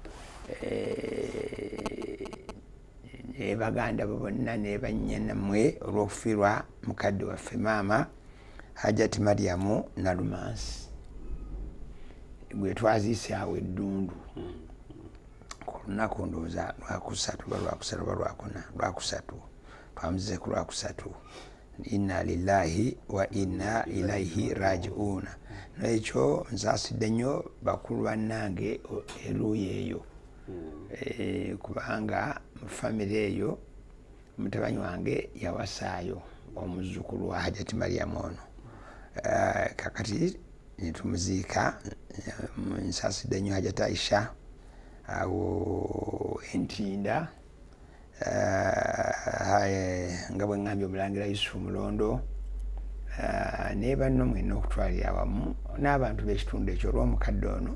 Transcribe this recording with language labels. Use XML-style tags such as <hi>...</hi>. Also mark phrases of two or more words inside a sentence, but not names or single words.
<lg>baganda bo bonna ne bannyanammwe olw'okufiirwa mukadde waffe maama Hajjati Mariamu Nalumansi gwe twaziise awo Eddundu ku lunaku ndowooza lwakusatu oba lwakusatu twamuzize ku lwakusatu.</lg> <ar>إنا لله وإنا إليه راجعون.</ar> <lg>N'ekyo nsaasidde nnyo bakulu bannange eruuyi eyo, kubanga mu famire eyo mutabani wange yawasaayo omuzzukulu wa Hajjati Mariamu ono. Kakati netumuziika, nsaasidde nnyo Hajjati Aisha awo Entinda, nga bwe ŋŋambye omulangira Yusufu Mulondo, ne banno mwenna okutwalira awamu n'abantu b'ekitundu ekyo olw'omukadde ono.</lg>